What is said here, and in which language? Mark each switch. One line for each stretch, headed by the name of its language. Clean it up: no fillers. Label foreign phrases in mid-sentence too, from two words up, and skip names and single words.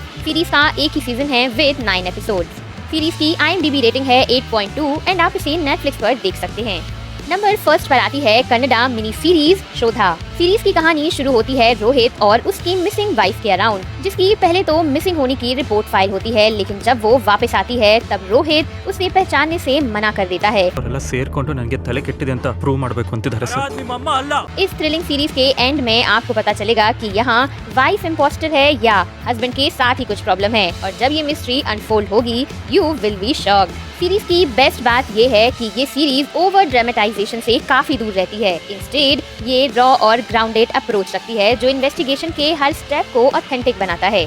Hindi: सीरीज का एक ही सीजन है
English: with 9 episodes.
Hindi: सीरीज की IMDb रेटिंग है 8.2 एंड आप इसे नेटफ्लिक्स पर देख सकते हैं।
English: number first
Hindi: पर आती है कन्नड़ा मिनी सीरीज शोधा। सीरीज की कहानी शुरू होती है रोहित और उसकी
English: missing wife
Hindi: के अराउंड, जिसकी पहले तो मिसिंग होने की रिपोर्ट फाइल होती है, लेकिन जब वो वापस आती है तब रोहित उसे पहचानने से मना कर देता है।
Kannada: ಅವರೆಲ್ಲ ಸೇರ್ಕೊಂಡು ನನಗೆ ತಲೆ ಕೆಟ್ಟಿದೆ ಅಂತ ಪ್ರೂವ್ ಮಾಡಬೇಕು ಅಂತಿದ್ದಾರೆ ಸರ್।
Hindi: इस थ्रिलिंग सीरीज के एंड में आपको पता चलेगा कि यहाँ
English: wife impostor
Hindi: है या हस्बैंड के साथ ही कुछ प्रॉब्लम है, और जब ये मिस्ट्री अनफोल्ड होगी
English: you will be shocked.
Hindi: सीरीज की बेस्ट बात ये है कि ये सीरीज
English: over dramatization
Hindi: से काफी दूर रहती है। इंस्टेड ये रॉ और
English: grounded approach
Hindi: रखती है जो इन्वेस्टिगेशन के हर स्टेप को ऑथेंटिक बनाता है।